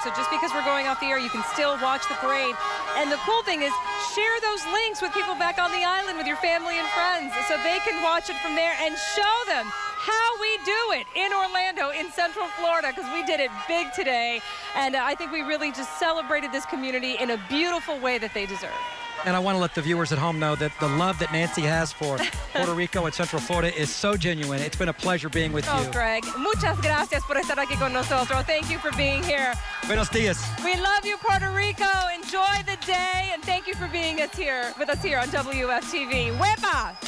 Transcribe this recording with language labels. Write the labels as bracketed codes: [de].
[en] So just because we're going off the air, you can still watch the parade. And the cool thing is, share those links with people back on the island, with your family and friends, so they can watch it from there and show them how we do it in Orlando, in Central Florida, because we did it big today. And I think we really just celebrated this community in a beautiful way that they deserve. And I want to let the viewers at home know that the love that Nancy has for Puerto Rico and Central Florida is so genuine. It's been a pleasure being with you. [es] Oh, Greg, muchas gracias por estar aquí con nosotros. [en] Thank you for being here. [es] Buenos dias. [en] We love you, Puerto Rico. Enjoy the day, and thank you for being with us here on WFTV. Huepa!